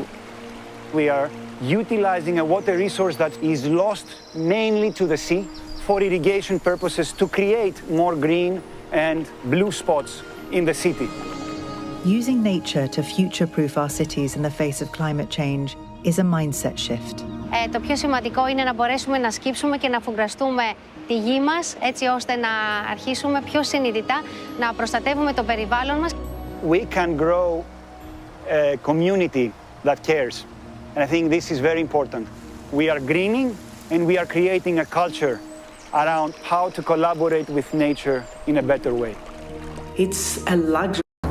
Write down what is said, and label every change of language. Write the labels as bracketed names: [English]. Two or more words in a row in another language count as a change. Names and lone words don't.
[English] We are utilizing a water resource that is lost mainly to the sea for irrigation purposes to create more green and blue spots in the city. Using nature to future-proof our cities in the face of climate change is a mindset shift. [Greek] Το πιο σημαντικό είναι να μπορέσουμε να σκύψουμε και να αφουγκραστούμε τη γη μας, έτσι ώστε να αρχίσουμε πιο συνειδητά να προστατεύουμε το περιβάλλον μας. [English] We can grow a community that cares. And I think this is very important. We are greening and we are creating a culture around how to collaborate with nature in a better way. It's a luxury.